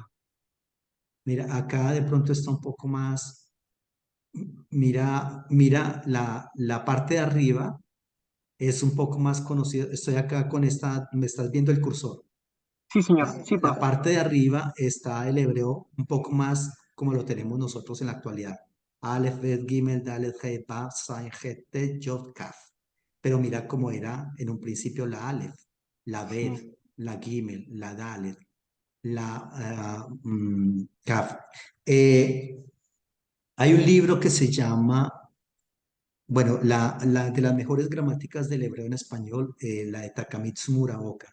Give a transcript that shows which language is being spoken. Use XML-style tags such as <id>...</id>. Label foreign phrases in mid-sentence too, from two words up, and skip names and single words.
<es>Mira, acá de pronto está un poco más, mira la parte de arriba es un poco más conocido. Estoy acá con esta, me estás viendo el cursor. Sí, señor. La, Sí, la profe. parte de arriba está el hebreo un poco más como lo tenemos nosotros en la actualidad. Aleph, Bet, Gimel, Dalet, He, Bab, Zain, Het, Tet, Yod, Kaf. Pero mira cómo era en un principio la Aleph, la Sí. Bet, la Gimel, la Dalet, la Kaf. Hay un libro que se llama, bueno, de las mejores gramáticas del hebreo en español, la de Takamitsu Muraoka.</es>